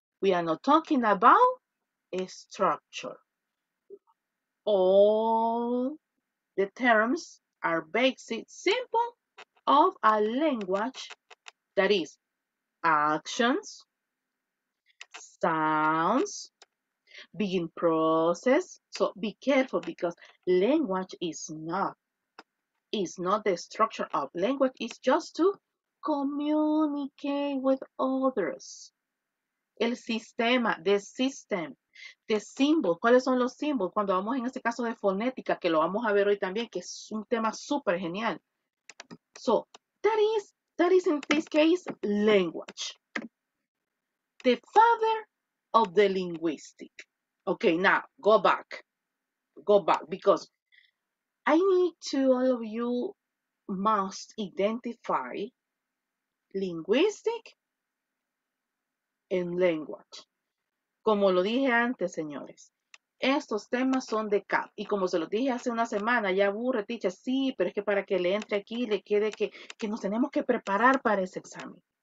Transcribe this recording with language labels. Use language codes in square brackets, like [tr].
[en] We are not talking about a structure. All the terms are basic, simple of a language that is actions, sounds, being process. So be careful because language is not the structure of language. It's just to communicate with others. [es] El sistema, [en] the system, the symbol. [es] ¿Cuáles son los símbolos? Cuando vamos en este caso de fonética, que lo vamos a ver hoy también, que es un tema súper genial. [en] So, that is in this case language. The father of the linguistic. Okay, now go back because I need to, all of you must identify linguistic and language. [es] Como lo dije antes, señores, estos temas son de CAP. Y como se los dije hace una semana, ya aburre, teacher, sí, pero es que para que le entre aquí, le quede que nos tenemos que preparar para ese examen.